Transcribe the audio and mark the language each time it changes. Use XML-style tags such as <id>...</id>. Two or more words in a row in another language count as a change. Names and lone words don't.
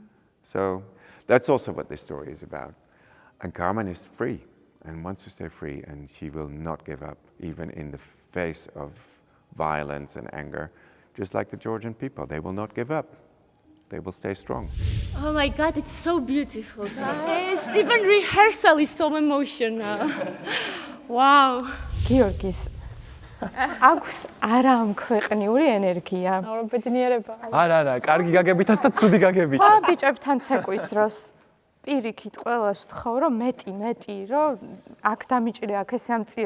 <en>So that's also what this story is about. And Carmen is free and wants to stay free, and she will not give up, even in the face of violence and anger, just like the Georgian people. They will not give up. They will stay strong. Oh my God, it's so beautiful, guys. Even rehearsal is so emotional. Wow.</en> <ka>გიორგის აქვს არამქვეყნიური ენერგია. აურობედნიერება. არა, კარგი გაგებითაც და ცუდი გაგებით. ხო, ბიჭებთან ცეკვის დროს პირიქით ყველას ვთხოვ, რომ მეტი, რომ აქ დამიჭირე, აქ ეს ამწიე.</ka>